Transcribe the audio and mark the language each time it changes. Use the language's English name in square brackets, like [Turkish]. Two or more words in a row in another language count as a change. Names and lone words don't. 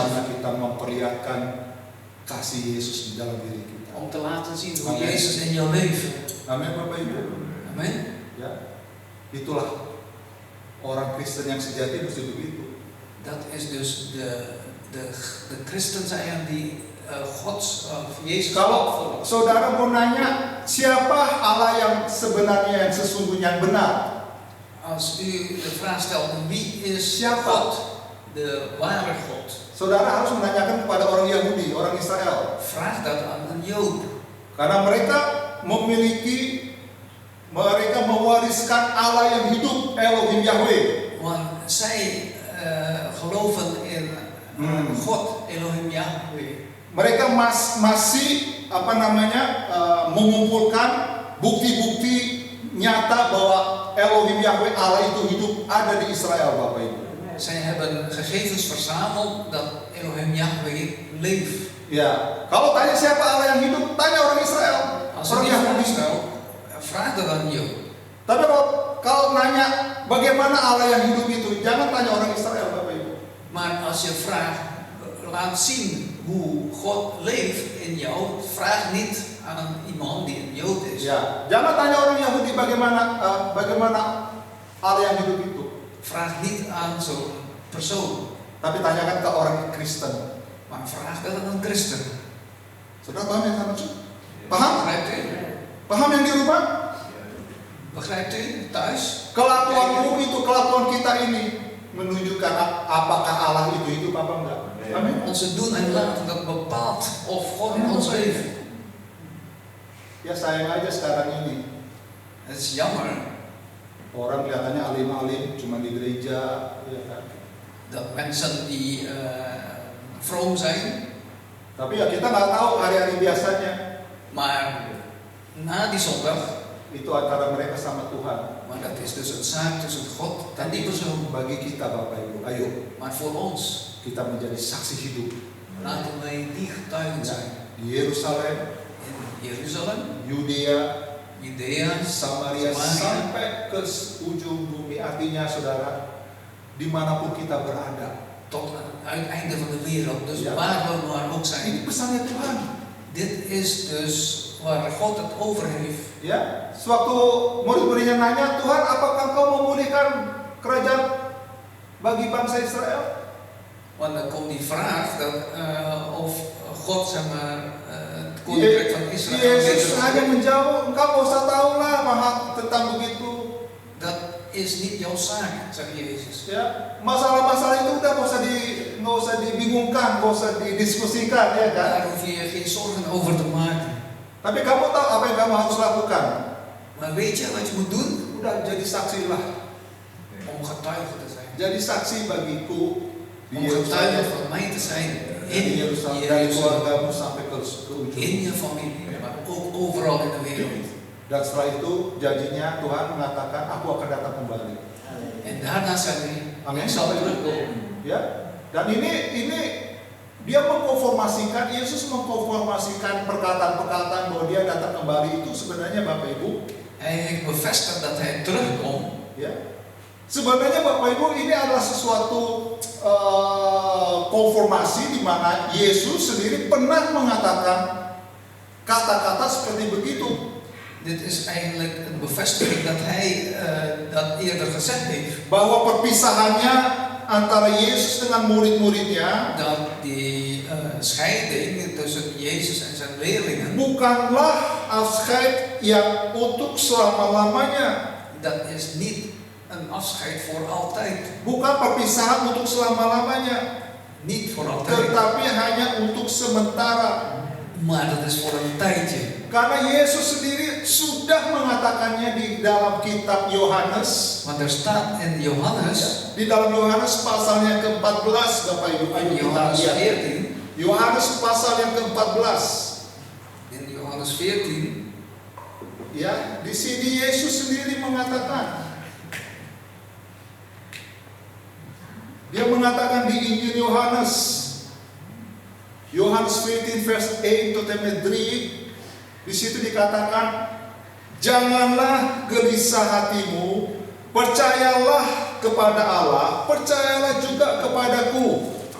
[Indonesian] Bagaimana kita memperlihatkan kasih Yesus di dalam diri kita. [Dutch] Om te laten zien hoe Amen. Jezus in jou leeft. [Indonesian] Amin, Bapak Ibu. [Dutch] Amen. [Indonesian] Ya, itulah orang Kristen yang sejati mesti begitu. [Dutch] Dat is dus de christen zijn die Jezus [Indonesian] Kalau [Dutch] opvolgen. [Indonesian] saudara mau nanya siapa Allah yang sebenarnya, yang sesungguhnya yang benar, [Dutch] Als u de vraag stelt wie is [Indonesian] Siapa? [Dutch] God, de ware God, [Indonesian] saudara harus menanyakan kepada orang Yahudi, orang Israel, [Dutch] vraag dat aan een Jood. [Indonesian] karena mereka mereka mewariskan Allah yang hidup, Elohim Yahweh. [Dutch] Want zij geloven in God, Elohim Yahweh. [Indonesian] Mereka masih mengumpulkan bukti-bukti nyata bahwa Elohim Yahweh Allah itu hidup ada di Israel, Bapak Ibu. [Dutch] Zij hebben gegevens verzameld dat Elohim Yahweh leeft. [Indonesian] Ya, kalau tanya siapa Allah yang hidup, tanya orang Israel. [Dutch] Als [Indonesian] Orang [Dutch] je die [Indonesian] Yahudi. [Dutch] vraag stelt, vraag dan aan Job. [Indonesian] Tapi kalau nanya bagaimana Allah yang hidup itu, jangan tanya orang Israel, Bapak Ibu. [Dutch] Maar als je vraagt, laat zien hoe God leeft in jou, vraag niet aan iemand die een Jood is. [Indonesian] Ya, jangan tanya orang Yahudi bagaimana Allah yang hidup itu. [Dutch] Vraag niet aan zo'n persoon, [Indonesian] Tapi tanyakan ke orang Kristen. [Dutch] maar vraag dat aan een christen. [Indonesian] Saudara paham yang saya maksud? Paham? [Dutch] Begrijpt u? [Indonesian] Paham yang di rumah? [Dutch] Begrijpt u thuis? [Indonesian] Kelakuanmu itu, kelakuan kita ini menunjukkan apakah Allah itu hidup apa enggak. Amin. [Dutch] Onze doen en laten dat bepaalt of God in ons leeft. [Indonesian] Ya sayang aja sekarang ini [Dutch] Het is jammer [Indonesian] orang kelihatannya alim-alim cuma di gereja, ya kan. [Dutch] dat mensen die vroom zijn, [Indonesian] Tapi ya kita nggak tahu hari-hari biasanya [Dutch] maar na die zondag, [Indonesian] itu antara mereka sama Tuhan. [Dutch] maar dat is dus een zaak tussen God en die persoon. [Indonesian] Bagi kita Bapak Ibu, ayo [Dutch] Maar voor ons, [Indonesian] kita menjadi saksi hidup [Dutch] laten wij die getuigen zijn. [Indonesian] di Yerusalem, [Dutch] In Jeruzalem, [Indonesian] Yudea, [Dutch] Judea, [Indonesian] Samaria, sampai ke ujung bumi. Artinya saudara, dimanapun kita berada, [Dutch] tot aan het uiteinde van de wereld. Dus Ja. waar we maar ook [Indonesian] ini [Dutch] zijn. [Indonesian] pesannya Tuhan. [Dutch] Dit is dus waar God het over heeft. [Indonesian] Ya, sewaktu murid-muridnya nanya, Tuhan, apakah Engkau memulihkan kerajaan bagi bangsa Israel? [Dutch] Want dan komt die vraag dat, of God zeg maar, het koninkrijk van Israël [Indonesian] Yesus [Dutch] weer [Indonesian] hanya [Dutch] terug- [Indonesian] menjawab, engkau gak usah tahu lah tentang begitu. [Dutch] Dat is niet jouw zaak, zegt Jezus. Ya, masalah-masalah itu udah nggak usah dibingungkan, nggak usah didiskusikan, ya kan? Daar hoef je je geen zorgen over te maken. [Indonesian] Tapi kamu tahu apa yang kamu harus lakukan? [Dutch] Maar weet je wat je moet doen? [Indonesian] Udah jadi saksi lah, [Dutch] Om getuige te zijn. [Indonesian] jadi saksi bagiku di [Dutch] Om getuige [Indonesian] Yerusalem, [Dutch] van mij te zijn [Indonesian] di [Dutch] in [Indonesian] Yerusalem, dari [Dutch] Jeruzalem, [Indonesian] keluargamu sampai ke ujung. [Dutch] in je familie, maar ook overal in de wereld. [Indonesian] Dan setelah itu janjinya Tuhan mengatakan, aku akan datang kembali. [Dutch] En daarna zei hij, [Indonesian] Amin. [Dutch] ik zal terugkomen. [Indonesian] Ya, dan ini dia mengkonformasikan, Yesus mengkonformasikan perkataan-perkataan bahwa dia datang kembali itu sebenarnya Bapak Ibu, [Dutch] Hij heeft bevestigd dat hij terugkomt. [Indonesian] ya. Sebenarnya Bapak Ibu ini adalah sesuatu konformasi di mana Yesus sendiri pernah mengatakan kata-kata seperti begitu. [Dutch] Dit is eigenlijk een bevestiging dat hij dat eerder gezegd heeft. [Indonesian] Bahwa perpisahannya antara Yesus dengan murid-muridnya [Dutch] Dat die scheiding tussen Jezus en zijn leerlingen, [Indonesian] bukanlah afscheid yang untuk selama-lamanya. [Dutch] dat is niet een afscheid voor altijd. [Indonesian] Bukan perpisahan untuk selama-lamanya, [Dutch] Niet voor altijd, [Indonesian] tetapi hanya untuk sementara. [Dutch] maar dat is voor een tijdje. [Indonesian] Karena Yesus sendiri sudah mengatakannya di dalam kitab Yohanes, [Dutch] Want er staat in Johannes, [Indonesian] di dalam Yohanes pasalnya ke-14, Bapak Ibu, ayo [Dutch] in [Indonesian] kita [Dutch] Johannes [Indonesian] lihat. [Dutch] 14, [Indonesian] Yohanes pasal yang ke-14. [Dutch] in Johannes 14, [Indonesian] Ya, di sini Yesus sendiri mengatakan. Dia mengatakan di Injil Yohanes, Yohanes 14 [English] verse 8 to 3, [Indonesian] di situ dikatakan, janganlah gelisah hatimu, percayalah kepada Allah, percayalah juga kepadaku.